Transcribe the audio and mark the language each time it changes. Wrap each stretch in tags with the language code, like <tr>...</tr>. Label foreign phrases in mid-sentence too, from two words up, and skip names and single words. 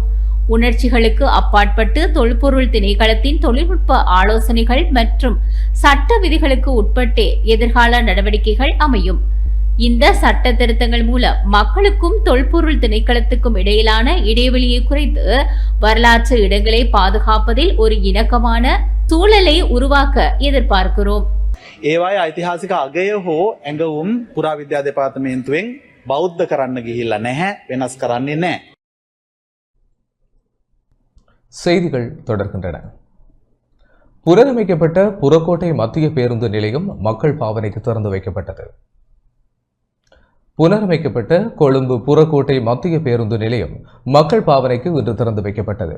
<ta>உணர்ச்சிகளுக்கு அப்பாற்பட்டு தொல்பொருள் திணைக்களத்தின் தொழில்நுட்ப ஆலோசனைகள் மற்றும் சட்ட விதிகளுக்கு உட்பட்டே எதிர்கால நடவடிக்கைகள் அமையும். இந்த சட்ட திருத்தங்கள் மூலம் மக்களுக்கும் தொல்பொருள் திணைக்களத்துக்கும் இடையிலான இடைவெளியை குறைத்து வரலாற்று இடங்களை பாதுகாப்பதில் ஒரு இணக்கமான சூழலை உருவாக்க எதிர்பார்க்கிறோம்.</ta> <si>ඒවායි ඓතිහාසික අගය හෝ ඇඟවුම් පුරාවිද්‍යා දෙපාර්තමේන්තුවෙන් බෞද්ධ කරන්න ගිහිල්ලා නැහැ, වෙනස් කරන්නේ නැහැ.</si> <ta>செய்திகள் தொடர்கின்றன. புனரமைக்கப்பட்ட புறக்கோட்டை மத்திய பேருந்து நிலையம் மக்கள் பாவனைக்கு திறந்து வைக்கப்பட்டது. புனரமைக்கப்பட்ட கொழும்பு புறக்கோட்டை மத்திய பேருந்து நிலையம் மக்கள் பாவனைக்கு இன்று திறந்து வைக்கப்பட்டது.</ta>